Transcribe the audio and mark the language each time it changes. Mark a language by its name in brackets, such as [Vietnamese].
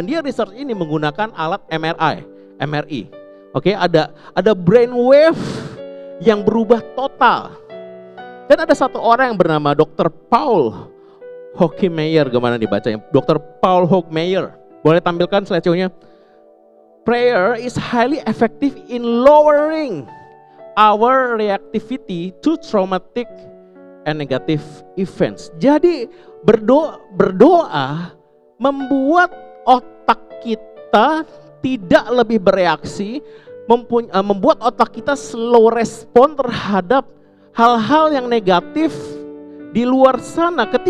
[Indonesian] Dan dia research ini menggunakan alat MRI. Oke, ada brain wave yang berubah total. Dan ada satu orang yang bernama Dr. Paul Hochmeier, gimana dibacanya? Dr. Paul Hochmeier. Boleh tampilkan slide-nya? [English] Prayer is highly effective in lowering our reactivity to traumatic and negative events. [Indonesian] Jadi berdoa membuat otak kita tidak lebih bereaksi, membuat otak kita slow respon terhadap hal-hal yang negatif di luar sana.